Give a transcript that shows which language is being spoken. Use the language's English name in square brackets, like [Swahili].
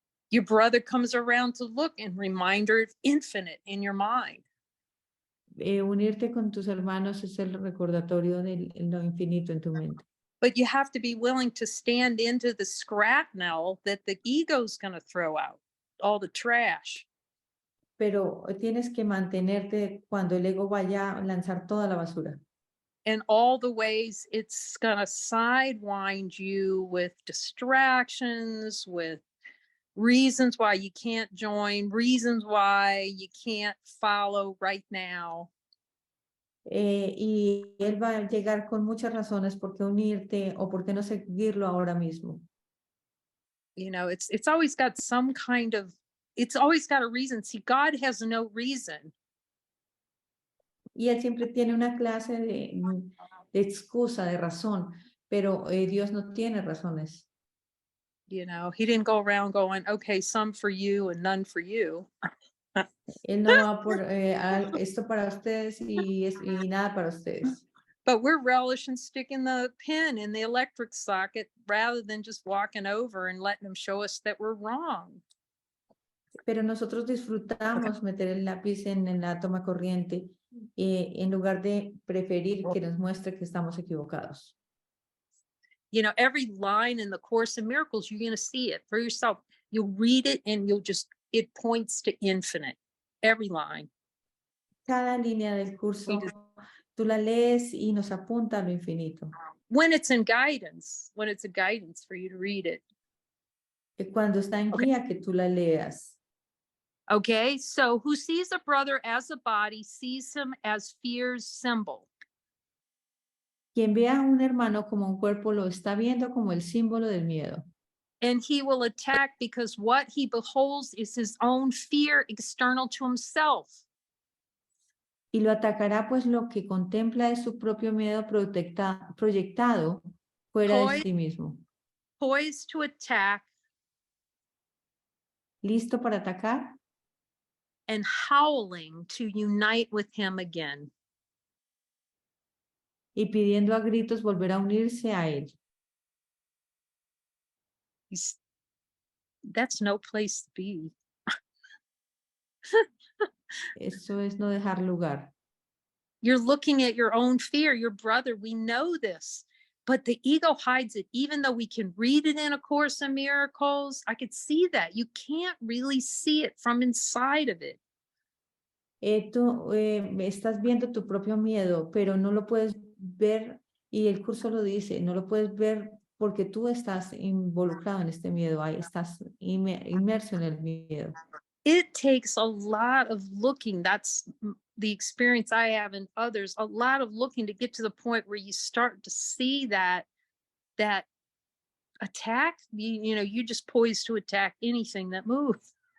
[English] Your brother comes around to look and reminder of infinite in your mind. [Spanish] Unirte con tus hermanos es el recordatorio de lo infinito en tu mente. [English] But you have to be willing to stand into the scrapnel that the ego's going to throw out, all the trash. [Spanish] Pero tienes que mantenerte cuando el ego vaya a lanzar toda la basura. [English] And all the ways it's going to sidewind you with distractions, with reasons why you can't join, reasons why you can't follow right now. [Spanish] Y él va a llegar con muchas razones por qué unirte o por qué no seguirlo ahora mismo. [English] You know, it's always got some kind of, it's always got a reason. See, God has no reason. [Spanish] Y él siempre tiene una clase de excusa, de razón, pero Dios no tiene razones. [English] You know, he didn't go around going, okay, some for you and none for you. [Spanish] Él no va por esto para ustedes y nada para ustedes. [English] But we're relishing sticking the pin in the electric socket rather than just walking over and letting them show us that we're wrong. [Spanish] Pero nosotros disfrutamos meter el lápiz en la toma corriente en lugar de preferir que nos muestre que estamos equivocados. [English] You know, every line in the Course in Miracles, you're going to see it for yourself. You'll read it and you'll just, it points to infinite. Every line. [Spanish] Cada línea del curso, tú la lees y nos apunta a lo infinito. [English] When it's in guidance, when it's a guidance for you to read it. [Spanish] Cuando está en guía, que tú la leas. [English] Okay, so who sees a brother as a body sees him as fear's symbol. [Spanish] Quien ve a un hermano como un cuerpo lo está viendo como el símbolo del miedo. [English] And he will attack because what he beholds is his own fear external to himself. [Spanish] Y lo atacará pues lo que contempla es su propio miedo proyectado fuera de sí mismo. [English] Poised to attack. [Spanish] ¿Listo para atacar? [English] And howling to unite with him again. [Spanish] Y pidiendo a gritos volver a unirse a él. [English] That's no place to be. [Spanish] Eso es no dejar lugar. [English] You're looking at your own fear, your brother, we know this, but the ego hides it. Even though we can read it in A Course in Miracles, I could see that. You can't really see it from inside of it. [Spanish] Tú estás viendo tu propio miedo, pero no lo puedes ver, y el curso lo dice, no lo puedes ver porque tú estás involucrado en este miedo, ahí estás inmerso en el miedo. [English] It takes a lot of looking. That's the experience I have and others, a lot of looking to get to the point where you start to see that attack, you know, you just poised to attack anything that moves.